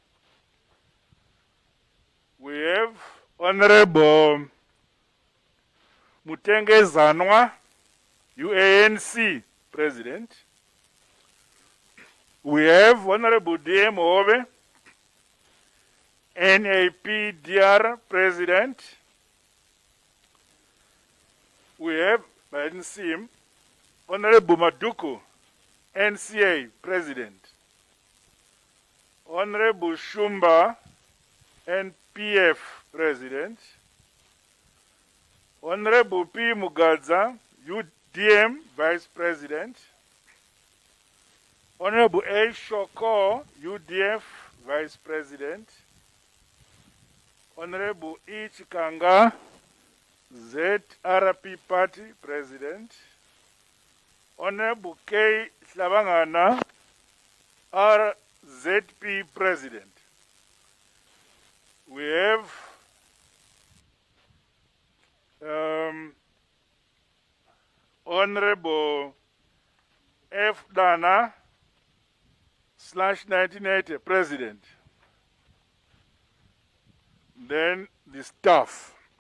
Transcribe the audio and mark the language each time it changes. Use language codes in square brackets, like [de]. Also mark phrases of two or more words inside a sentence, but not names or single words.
[en] We have Honorable Mutenge Zanwa, UANC President. We have Honorable D.M. Obe, NAPDR President. We have, I didn't see him, Honorable Maduku, NCA President. Honorable Shumba, NPF President. Honorable P. Mugadza, UDM Vice President. Honorable A. Shoko, UDF Vice President. Honorable E. Chikanga, ZRP Party President. Honorable K. Slavangana, ZP president. We have Honorable F. Dana /1980 president. Then the staff.